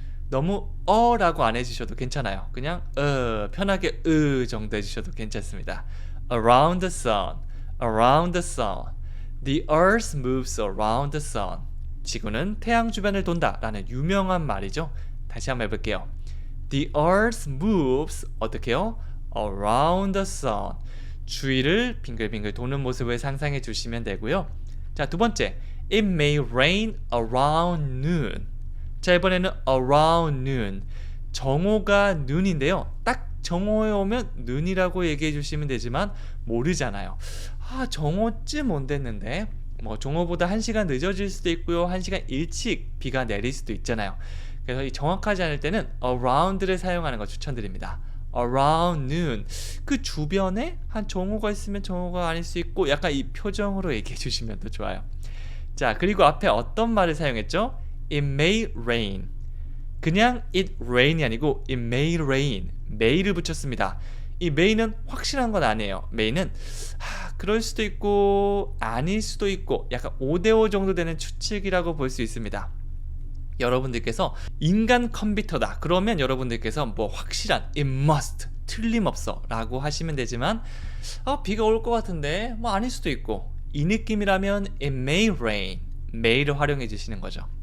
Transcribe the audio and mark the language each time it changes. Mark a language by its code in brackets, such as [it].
[ko] 너무 라고 안 해주셔도 괜찮아요. 그냥 편하게 정도 해주셔도 괜찮습니다. [en] Around the sun. The earth moves around the sun. [ko] 지구는 태양 주변을 돈다 라는 유명한 말이죠. 다시 한번 해볼게요. [en] The earth moves, [ko] 어떻게요? [en] Around the sun. [ko] 주위를 빙글빙글 도는 모습을 상상해 주시면 되고요. 자, 두 번째, [en] It may rain around noon. [ko] 자, 이번에는 around noon. 정오가 noon인데요, 딱 정오에 오면 noon이라고 얘기해 주시면 되지만 모르잖아요. 정오쯤 온댔는데 뭐 정오보다 1시간 늦어질 수도 있고요, 1시간 일찍 비가 내릴 수도 있잖아요. 그래서 이 정확하지 않을 때는 around를 사용하는 거 추천드립니다. around noon, 그 주변에 한 정오가 있으면 정오가 아닐 수 있고, 약간 이 표정으로 얘기해 주시면 더 좋아요. 자, 그리고 앞에 어떤 말을 사용했죠? [en] It may rain. [ko] 그냥 it rain이 아니고 [en] it may rain, [ko] may를 붙였습니다. 이 may는 확실한 건 아니에요. may는 그럴 수도 있고 아닐 수도 있고 약간 5대5 정도 되는 추측이라고 볼 수 있습니다. 여러분들께서 인간 컴퓨터다 그러면 여러분들께서 뭐 확실한 it must, 틀림없어 라고 하시면 되지만 비가 올 것 같은데 뭐 아닐 수도 있고, 이 느낌이라면 [en] it may rain, [ko] may를 활용해 주시는 거죠.